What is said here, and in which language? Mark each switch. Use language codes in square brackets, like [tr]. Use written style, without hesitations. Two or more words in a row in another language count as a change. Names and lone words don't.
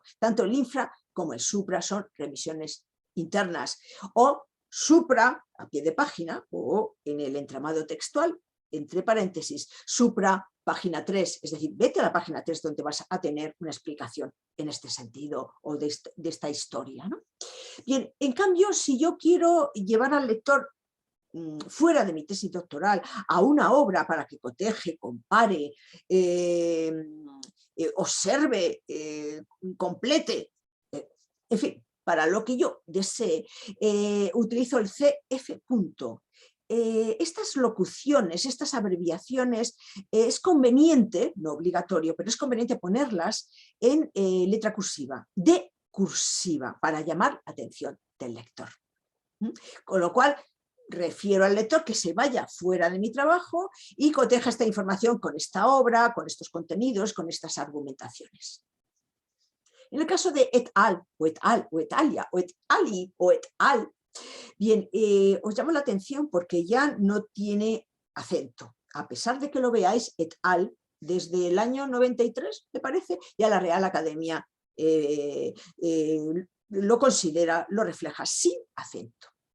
[es] Tanto el infra como el supra son revisiones internas, o supra a pie de página, o en el entramado textual, entre paréntesis, supra página 3, es decir, vete a la página 3 donde vas a tener una explicación en este sentido o de esta historia, ¿no? Bien, en cambio, si yo quiero llevar al lector fuera de mi tesis doctoral a una obra para que coteje, compare, observe, complete, en fin, para lo que yo desee, utilizo el CF punto. Estas locuciones, estas abreviaciones, es conveniente, no obligatorio, pero es conveniente ponerlas en letra cursiva, de cursiva, para llamar la atención del lector. Con lo cual, refiero al lector que se vaya fuera de mi trabajo y coteja esta información con esta obra, con estos contenidos, con estas argumentaciones. En el caso de [la] et al, [es] o [la] et al, [es] o [la] et alia, [es] o [la] et ali, [es] o [la] et al, [es] bien, os llamo la atención porque ya no tiene acento. A pesar de que lo veáis, [la] et al, [es] desde el año 93, me parece, ya la Real Academia lo considera, lo refleja sin acento.